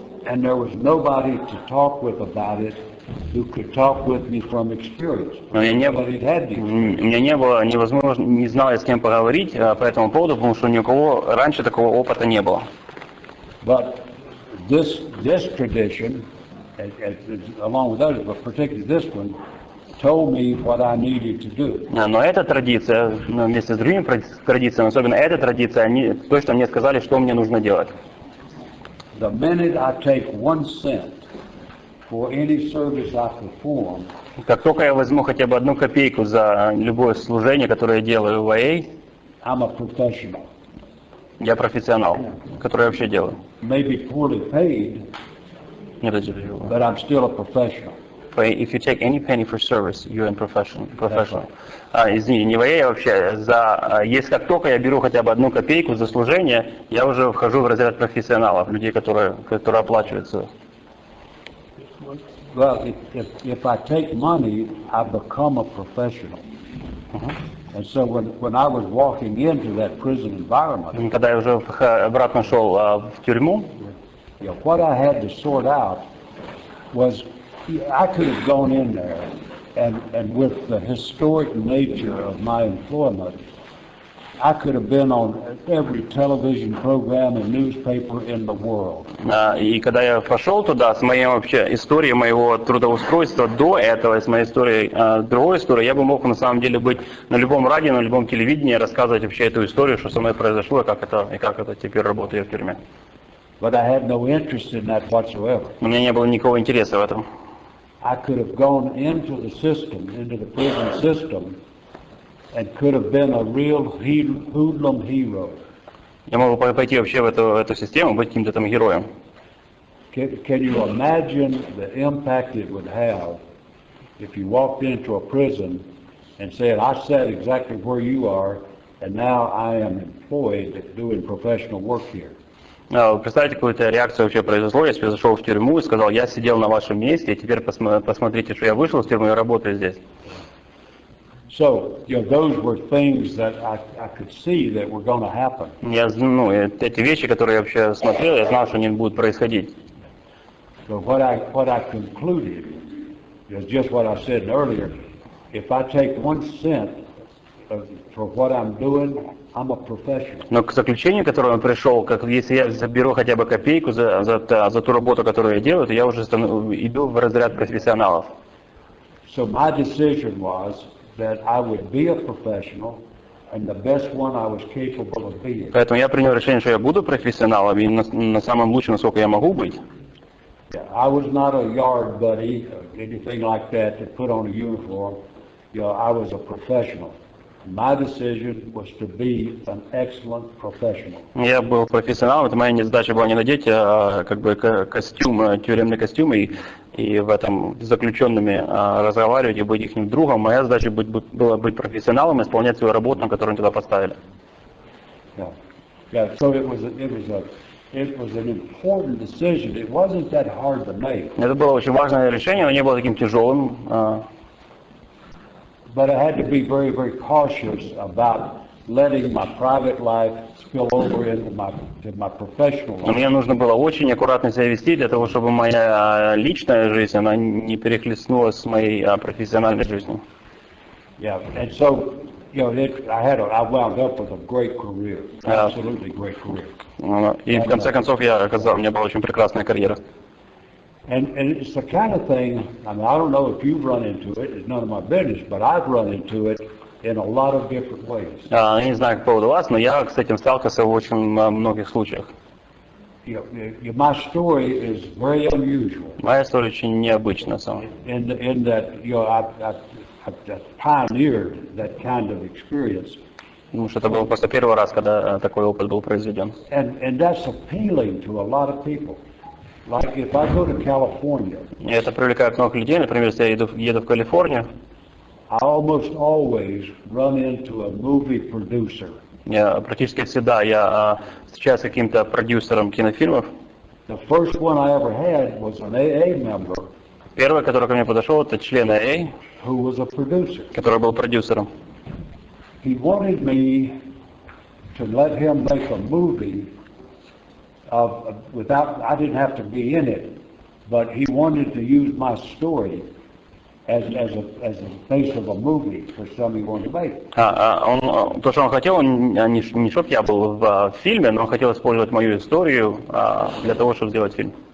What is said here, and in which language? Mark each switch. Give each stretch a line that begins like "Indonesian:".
English: And there was nobody to talk with about it who could talk with me from experience.
Russian: Но у меня не было невозможно, не знал я с кем поговорить по этому поводу, потому что ни у кого раньше такого опыта не было.
English: But this tradition, along with others, but particularly this one, told me what I needed to do.
Russian: Но эта традиция, вместе с другими традициями, особенно эта традиция, они точно мне сказали, что мне нужно делать.
English: The minute I take 1 cent for any service I perform,
Russian: как только я возьму хотя бы 1 копейку за любое служение, которое я делаю в АА,
English: I'm a professional.
Russian: Я профессионал, который я вообще делаю.
English: Maybe poorly paid, but I'm still a professional. If you take any penny for service, you're a professional.
Russian: Извини, не в АА вообще. Если как только я беру хотя бы 1 копейку за служение, я уже вхожу в разряд профессионалов, людей, которые оплачиваются.
English: Well, if I take money, I become a professional. And so when I was walking into that prison environment,
Russian: когда я уже обратно шел в тюрьму,
English: what I had to sort out was I could have gone in there and with the historic nature of my employment, I could have been on every television program and newspaper in the world.
Russian: И когда я пошел туда с моей вообще историей моего трудоустройства до этого, с моей историей, другой историей, я бы мог на самом деле быть на любом радио, на любом телевидении, рассказывать вообще эту историю, что со мной произошло, и как это теперь работает в тюрьме.
English: But I had no interest in that whatsoever.
Russian: У меня не было никакого интереса в этом.
English: I could have gone into the system, into the prison system, and could have been a real hoodlum hero.
Russian: Я мог бы пойти вообще в эту систему, быть каким-то там героем.
English: Can you imagine the impact it would have if you walked into a prison and said, I sat exactly where you are, and now I am employed doing professional work here?
Russian: Представьте, какую-то реакцию вообще произошло, если я зашел в тюрьму и сказал, я сидел на вашем месте, и теперь посмотрите, что я вышел из тюрьмы и работаю здесь.
English: So, those were things that I could see that were going to happen.
Russian: Эти вещи, которые я вообще смотрел, я знал, что они будут происходить.
English: So what I concluded is just what I said earlier. If I take 1 cent for what I'm doing, I'm a professional.
Russian: Но к заключению, к которому я пришел, как если я заберу хотя бы копейку за ту работу, которую я делаю, то я уже иду в разряд профессионалов.
English: So my decision was that I would be a professional and the best one I was capable of being.
Russian: Поэтому я принял решение, что я буду профессионалом и на самом лучшем, насколько я могу быть.
English: I was not a yard buddy or anything like that to put on a uniform. I was a professional. My decision was to be an excellent professional.
Russian: Я был профессионалом, это моя задача была не надеть костюм, тюремный костюм и в этом с заключенными разговаривать и быть их другом. Моя задача была быть профессионалом и исполнять свою работу, на которую они туда поставили.
English: Yeah, so it was an important decision. It wasn't that hard to make.
Russian: Это было очень важное решение, но не было таким тяжелым.
English: But I had to be very, very cautious about letting my private life spill over into my professional life.
Russian: Но мне нужно было очень аккуратно себя вести для того, чтобы моя личная жизнь, она не перехлестнулась с моей профессиональной жизнью.
English: Yeah, and so, I wound up with a great career, absolutely great career.
Russian: И в конце концов у меня была очень прекрасная карьера.
English: And it's the kind of thing, I don't know if you've run into it, it's none of my business, but I've run into it in a lot of different ways.
Russian: Я не знаю, по поводу вас, но я с этим сталкивался в очень многих случаях.
English: My story is very unusual.
Russian: Моя история очень необычная,
English: in that, I've pioneered that kind of experience.
Russian: Потому что это был просто первый раз, когда такой опыт был произведен.
English: And that's appealing to a lot of people. Like if I go to California,
Russian: И это привлекает многих людей. Например, если я еду в Калифорнию,
English: I almost always run into a movie producer.
Russian: Практически всегда я встречаюсь с каким-то продюсером кинофильмов.
English: The first one I ever had was an AA member.
Russian: Первый, который ко мне подошел, это член АА,
English: Who was a producer.
Russian: который был продюсером.
English: He wanted me to let him make a movie without, I didn't have to be in it, but he wanted to use my story as a face of a movie for something he wanted to make.
Russian: То, что он хотел, не чтоб я был в фильме, но он хотел использовать мою историю для того, чтобы сделать фильм.